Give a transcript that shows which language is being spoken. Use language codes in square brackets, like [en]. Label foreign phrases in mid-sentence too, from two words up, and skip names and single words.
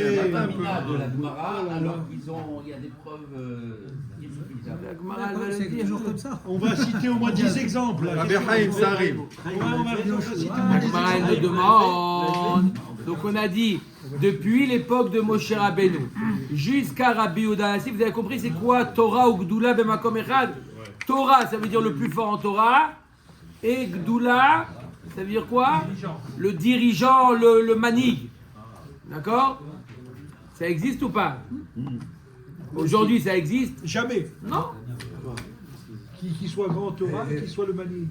[fr] De la Gemara, alors il y a des preuves irréfutables. La Gemara, elle va le C'est dire. toujours comme ça. On va citer au moins 10 exemples. Rabbi Haïm, ça arrive. On va citer au moins La 10 Gemara, elle exemples. nous demande. Donc on a dit, depuis l'époque de Moshe Rabbeinu jusqu'à Rabbi Yehuda Anassi, vous avez compris c'est quoi Torah ou [he] גדולה במקום אחד? [fr] Torah, ça veut dire le plus fort en Torah, et Gdoula, ça veut dire quoi? Le dirigeant, le manig. D'accord? Ça existe ou pas? Aujourd'hui, ça existe? Jamais. Non. Qui soit grand Torah, qui soit le Mani.